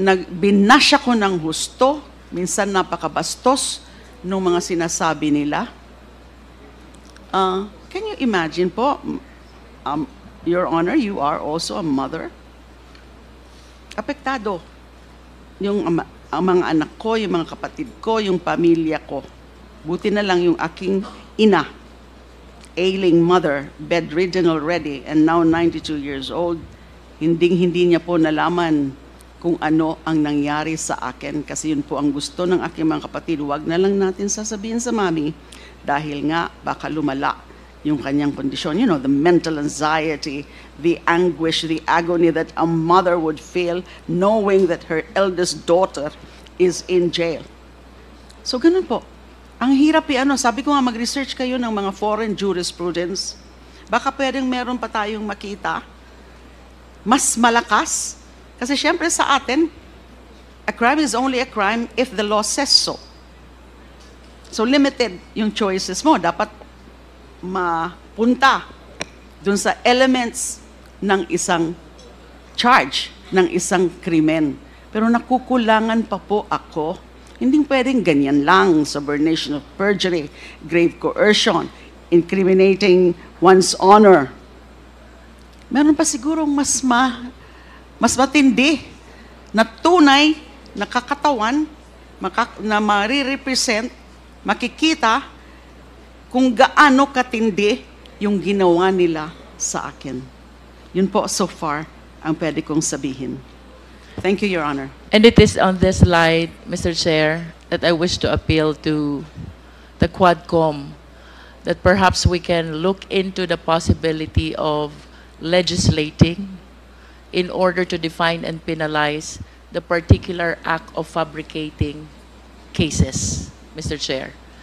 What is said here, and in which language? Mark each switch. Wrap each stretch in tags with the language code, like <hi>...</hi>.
<tl>Binasya ko ng husto, minsan napakabastos ng mga sinasabi nila.</tl> <en>Can you imagine po, Your Honor, you are also a mother.</en> <tl>Apektado yung ang mga anak ko, yung mga kapatid ko, yung pamilya ko. Buti na lang yung aking ina,</tl> <en>ailing mother, bedridden already, and now 92 years old,</en> <tl>hindi niya po nalaman kung ano ang nangyari sa akin. Kasi yun po ang gusto ng aking mga kapatid. Huwag na lang natin sasabihin sa mami dahil nga baka lumala yung kanyang kondisyon.</tl> <en>You know, the mental anxiety, the anguish, the agony that a mother would feel knowing that her eldest daughter is in jail.</en> <tl>So ganun po. Ang hirap sabi ko nga mag-research kayo ng mga foreign jurisprudence. Baka pwedeng meron pa tayong makita. Mas malakas. Kasi syempre sa atin,</tl> <en>a crime is only a crime if the law says so.</en> <tl>So limited yung choices mo. Dapat mapunta dun sa elements ng isang charge, ng isang krimen. Pero nakukulangan pa po ako. Hindi pwedeng ganyan lang.</tl> <en>Subornation of perjury, grave coercion, incriminating one's honor.</en> <tl>Meron pa sigurong mas matindi na tunay, nakakatawan, na marirepresent, makikita kung gaano katindi yung ginawa nila sa akin. Yun po so far ang pwede kong sabihin.</tl> <en>Thank you, Your Honor. And it is on this slide, Mr. Chair, that I wish to appeal to the Quadcom that perhaps we can look into the possibility of legislating in order to define and penalize the particular act of fabricating cases, Mr. Chair.</en>